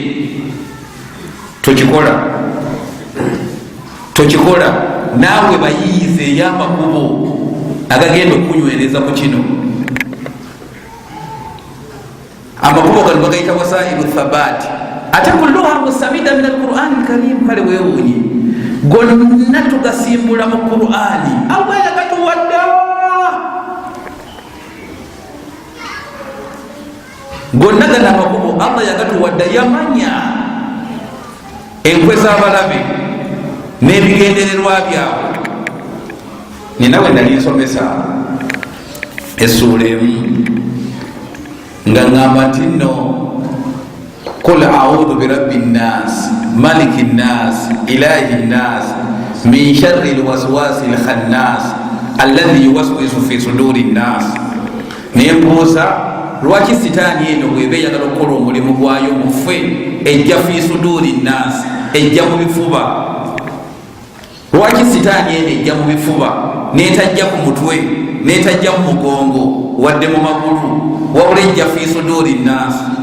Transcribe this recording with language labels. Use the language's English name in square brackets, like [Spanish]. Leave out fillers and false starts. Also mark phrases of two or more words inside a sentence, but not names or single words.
[Ganda] Tokikola naawe bayiyize ey'amakubo agagenda okunywereza ku kino. Amakubo gano bagayita [Arabic] وسائل الثبات, ate كلها مستمدة من القرآن الكريم. [Ganda] Kale weewuunye gonna tugasimbula mu Qur'ani. Allah yakatuwadda, gonna gana amakubo Allah yakatuwadda. Yamanya enkwe z'abalabe n'ebigendererwa byabwe. Ninawe nali nsomesa essuula emu nga ngamba nti nno [Arabic] قل أعوذ برب الناس ملك الناس إله الناس من شر الوسواس الخناس الذي يوسوس في صدور الناس. [Ganda] Nembuuza lwaki sitaani eno bweba eyagala okukola omulimu gwayo muffe ejja [Arabic] في صدور الناس, [Ganda] ejja mu bifuba? Lwaki sitaani eno ejja mu bifuba netajja ku mutwe, netajja mu mugongo wadde mu magulu, wabula ejja [Arabic] في صدور الناس?